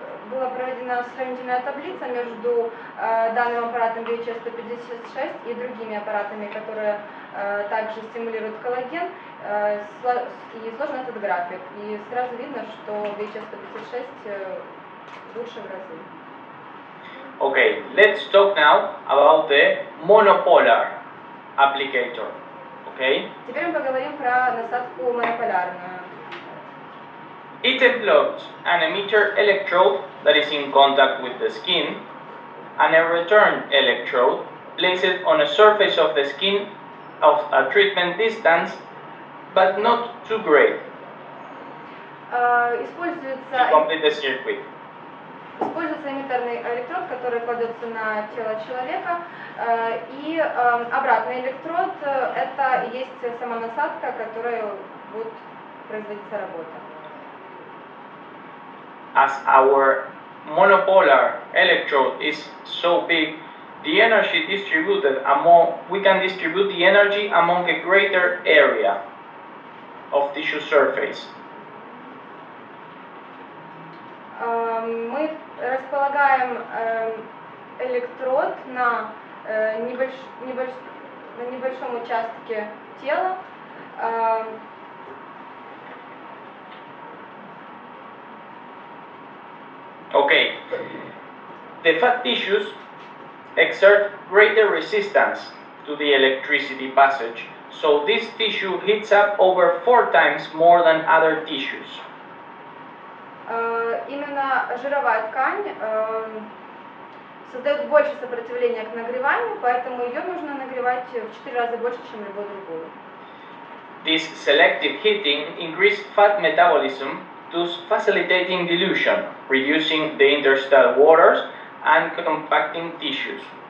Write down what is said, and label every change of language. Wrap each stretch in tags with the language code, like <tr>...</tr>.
<ru>Была проведена сравнительная таблица между данным аппаратом BHS156 и другими аппаратами, которые также стимулируют коллаген, и сложен этот график. И сразу видно, что BHS156 лучше в разы.</ru> <en>Okay, let's talk now about the monopolar applicator. Okay?</en> <ru>Теперь мы поговорим про насадку монополярную.</ru> <en>It employs an emitter electrode that is in contact with the skin and a return electrode placed on a surface of the skin of a treatment distance, but not too great, to complete the circuit.</en> <ru>Используется эмиттерный электрод, который кладется на тело человека, и обратный электрод – это и есть сама насадка, которая будет производиться работа.</ru> <en>As our monopolar electrode is so big, the energy distributed we can distribute the energy among a greater area of tissue surface.</en> <ru>Мы располагаем электрод на небольшом участке тела.</ru> <en>Okay, the fat tissues exert greater resistance to the electricity passage, so this tissue heats up over 4 times more than other tissues.</en> <ru>Именно жировая ткань создает больше сопротивления к нагреванию, поэтому ее нужно нагревать в 4 раза больше, чем любую другую.</ru> <en>This selective heating increases fat metabolism, thus facilitating dilution, reducing the interstitial waters and compacting tissues.</en>